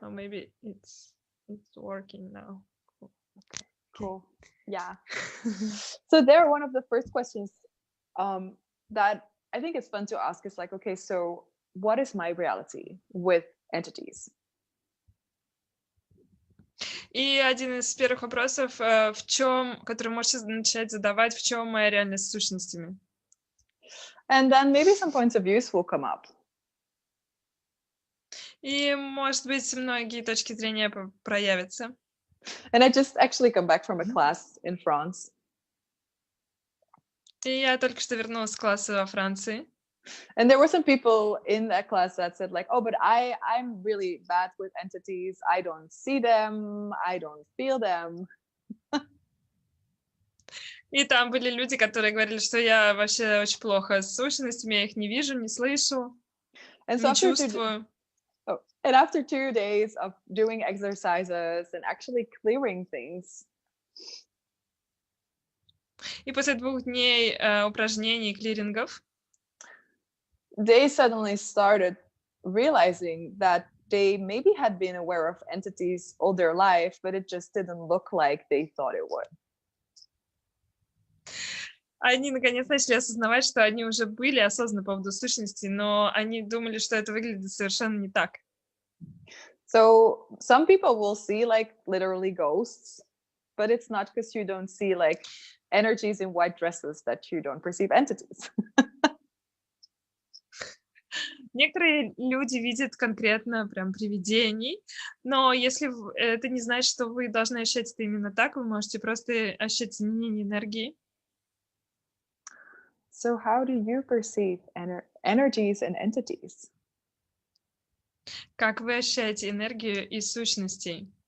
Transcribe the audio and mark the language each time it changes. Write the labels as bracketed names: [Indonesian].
[English] So maybe it's working now. Cool. Okay. Cool. Yeah. So there, one of the first questions that I think is fun to ask is like, okay, so what is my reality with entities? [Russian] И один из первых вопросов, который можете начать задавать, в чем моя реальность с сущностями? [English] And then maybe some points of views will come up. [Russian] И, может быть, многие точки зрения проявятся. [English] And I just actually come back from a class in France. [Russian] И я только что вернулась с класса во Франции. [English] And there were some people in that class that said like, oh, but I'm really bad with entities. I don't see them. I don't feel them. [Russian] И там были люди, которые говорили, что я вообще очень плохо с сущностями, я их не вижу, не слышу, не чувствую. [English] And after 2 days of doing exercises and actually clearing things. [Russian] И после 2 дней упражнений и клирингов [English] they suddenly started realizing that they maybe had been aware of entities all their life, but it just didn't look like they thought it would. [Russian] Они наконец начали осознавать, что они уже были осознаны по поводу сущности, но они думали, что это выглядит совершенно не так. [English] So some people will see like literally ghosts, but it's not because you don't see like energies in white dresses that you don't perceive entities. [Russian] Некоторые люди видят конкретно прям привидений, но если это не значит, что вы должны ощущать это именно так, вы можете просто ощущать изменение энергии. [English] So how do you perceive energies and entities? [Russian] Как вы ощущаете энергию и сущностей?